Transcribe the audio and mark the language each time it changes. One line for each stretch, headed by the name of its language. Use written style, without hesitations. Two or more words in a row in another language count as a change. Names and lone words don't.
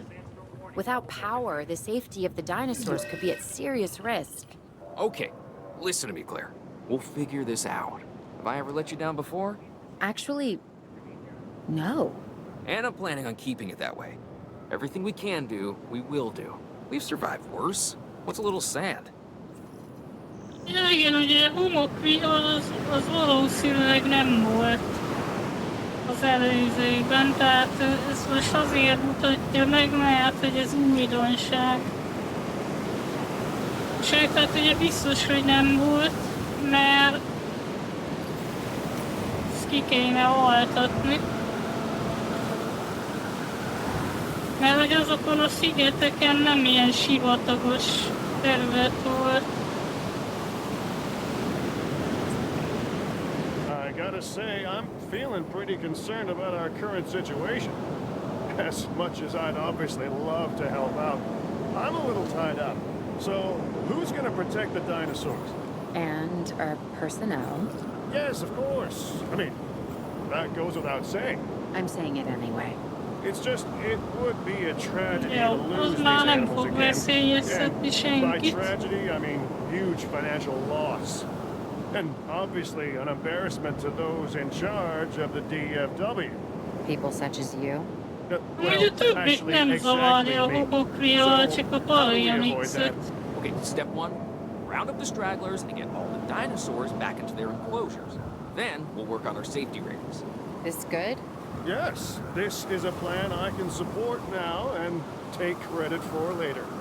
English: Without power, the safety of the dinosaurs could be at serious risk. Okay, listen to me, Claire. We'll figure this out. Have I ever let you down before? Actually, no. And I'm planning on keeping it that way. Everything we can do, we will do. We've survived worse. What's a little sand?
Hungarian: Ja, igen, ugye homokvihar az valószínűleg nem volt az előzőben, tehát ez most azért mutatja meg, mert hogy ez újdonság. Sőt, hát ugye biztos, hogy nem volt, mert ezt ki kéne altatni. Mert hogy azokon a szigeteken nem ilyen sivatagos terület volt.
English: I gotta say, I'm feeling pretty concerned about our current situation. As much as I'd obviously love to help out, I'm a little tied up. So, who's gonna protect the dinosaurs? And our personnel. Yes, of course. I mean, that goes without saying. I'm saying it anyway. It's just, it would be a tragedy
Hungarian: Ja,
English: to
Hungarian: az
English: lose these
Hungarian: már nem
English: animals
Hungarian: fog
English: again.
Hungarian: veszélyeztetni
English: And by
Hungarian: senkit.
English: tragedy, I mean huge financial loss. And obviously an embarrassment to those in charge of the DFW. People such as you.
Hungarian: Ugye többit nem zavarja a homokvihar, csak a Parayanixet.
English: Okay, step one, round up the stragglers and get all the dinosaurs back into their enclosures. Then we'll work on our safety ratings. This good? Yes, this is a plan I can support now and take credit for later.